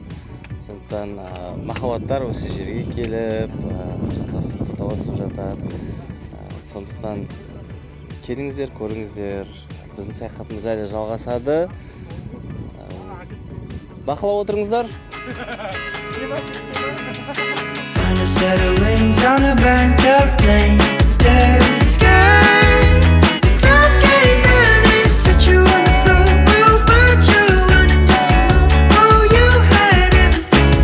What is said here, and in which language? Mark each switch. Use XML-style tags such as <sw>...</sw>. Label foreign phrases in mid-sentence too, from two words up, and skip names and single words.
<kk>Сондықтан махаббаттар осы жерге келіп, жатасып тоқтап жатады. Сондықтан келіңіздер, көріңіздер. Біздің саяхатымыз әлі жалғасады. Бақылап отырыңыздар.</kk> <en>Find a set of wings on a burnt out plane. Dirty sky, the clouds came down and set you on the floor. We'll put you on and just move. Oh, you had everything.</en>